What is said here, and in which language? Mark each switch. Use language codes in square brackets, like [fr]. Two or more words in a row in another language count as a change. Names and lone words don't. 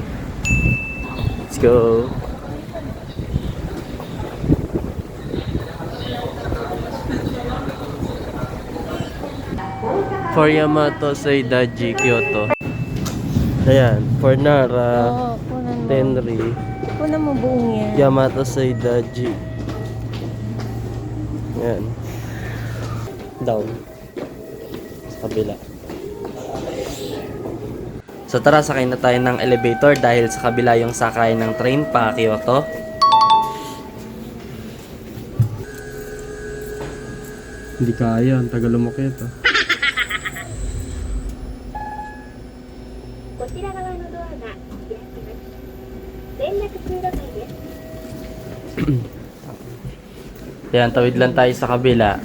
[en] Let's go! For Yamato Seidaiji, Kyoto. [tl] Ayan, for Nara, Oo, kunan mo. Tenri, Kunan mo buong yan. Yamato Seidaiji. Ayan. Down. Sa kabila. So tara, sakay na tayo ng elevator dahil sa kabila yung sakay ng train pa Kyoto. Hindi kaya, ang tagal lumakit ah. [ja] こちら側のドアが開きます。連絡通路内です。 [tl] Yan, tawid lang tayo sa kabila.